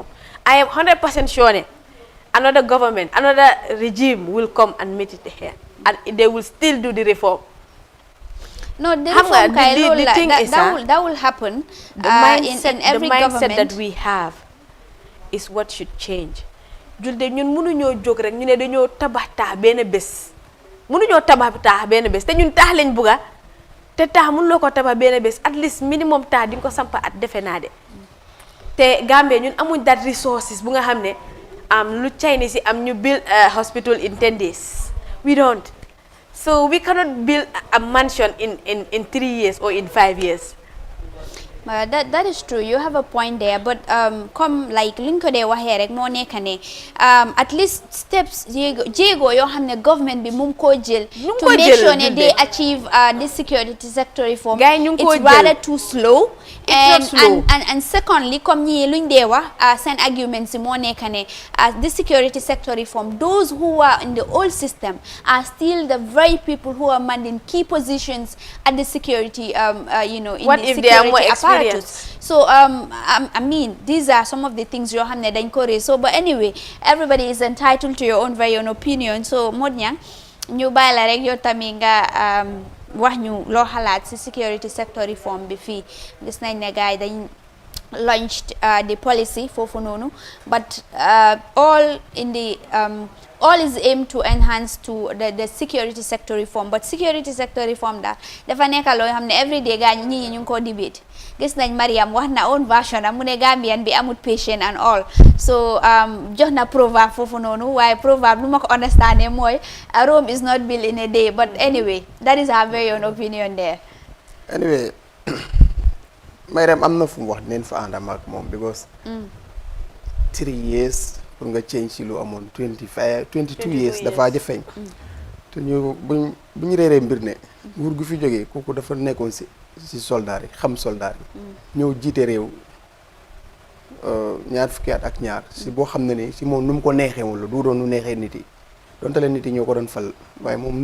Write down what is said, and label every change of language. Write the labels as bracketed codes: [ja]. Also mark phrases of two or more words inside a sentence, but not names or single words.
[en] I am 100% sure another government, another regime will come and meet it here, and they will still do the reform. No, the reform, the thing is that will happen. The mindset, in every government that we have is what should change. [wo] Julde ñun mënu ñoo jog rek ñu ne dañoo tabax taax benn bés. Mënu ñoo tabax taax benn bés te ñun taax lañ bëgga te taax mënu loo ko tabax benn bés [en] at least minimum [wo] taax di nga ko sampa at defe naa de. Te Gambia ñun amuñ [en] that resources [wo] bu nga xam ne lu Chinese yi am ñu [en] build a hospital in 10 days. We don't. [wo] So we cannot build a mansion in 3 years or in 5 years. [en] That is true. You have a point there, but come like [wo] linko de waxe rek mo nek ne [en] at least steps [wo] jego yo xamne government bi mum ko jël [en] to make sure they achieve this security sector reform. It's rather too slow. And secondly, comme [wo] ñi luñ dé wax sen [en] arguments [wo] mo nek ne [en] the security sector reform, those who are in the old system are still the very people who are manning key positions at the security in what the if security they are more apparatus. So I mean, these are some of the things you have [wo] dañ ko [en] raise. So but anyway, everybody is entitled to your own very own opinion. [wo] So Modnyang, ñu bay la rek yo tammi nga wax ñu lo xalaat ci [en] security sector reform [wo] bi fi gis nañ ne gaay dañ [en] launched the policy [wo] fofu nonu, [en] but all is aimed to enhance to the security sector reform. But security sector reform [wo] dafa nekk loo xam ne [en] every day [wo] gaa ñi ñu ngi ko debate. Gis nañ Mariam wax na own version am mu ne Gambian bi amut patient [en] and all. [wo] So jox na proverb foofu noonu waaye proverb lu ma ko understand mooy [en] Rome is not built in a day. But anyway, that is our very own opinion there. Anyway, [wo] Mariam am na fu mu wax neen fa àndam ak moom because 3 years pour nga change ci lu amoon 22 years dafa jafeñ te ñu buñ réeree mbir ne nguur gu fi jógee kooku dafa nekkoon si soldaar yi xam soldaar yi ñëw jiite réew ñaar fukki at ak ñaar si boo xam ne ni si moom nu mu ko neexee woon la du doon nu neexee nit yi donte leen nit yi ñoo ko doon fal waaye moom nu